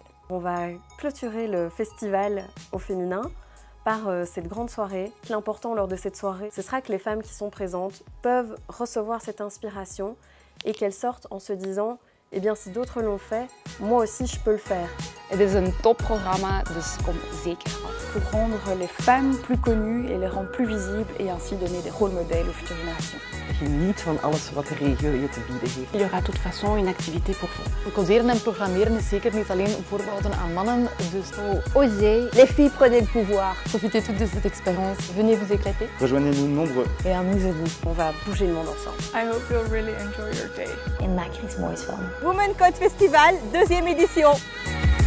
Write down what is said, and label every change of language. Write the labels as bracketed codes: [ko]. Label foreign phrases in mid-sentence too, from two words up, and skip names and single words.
[fr] On va clôturer le festival au féminin par cette grande soirée. L'important lors de cette soirée, ce sera que les femmes qui sont présentes peuvent recevoir cette inspiration et qu'elles sortent en se disant eh bien si d'autres l'ont fait, moi aussi je peux le faire. [nl] Het is een topprogramma, dus kom zeker af. [fr] Pour rendre les femmes plus connues et les rendre plus visibles et ainsi donner des rôles modèles aux futures générations. [nl] Geniet van alles wat de regio je te bieden heeft. [fr] Il y aura de toute façon une activité pour vous. [nl] Coderen en programmeren is zeker niet alleen voorbehouden aan mannen, dus [fr] Osez, les filles prenez le pouvoir. profitez toutes de cette expérience, venez vous éclater. Rejoignez-nous nombreux. Et amusez-vous, on va bouger le monde ensemble. [en] I hope you'll really enjoy your day. [nl] En maak er iets moois van. [fr] Women Code Festival, 2e édition.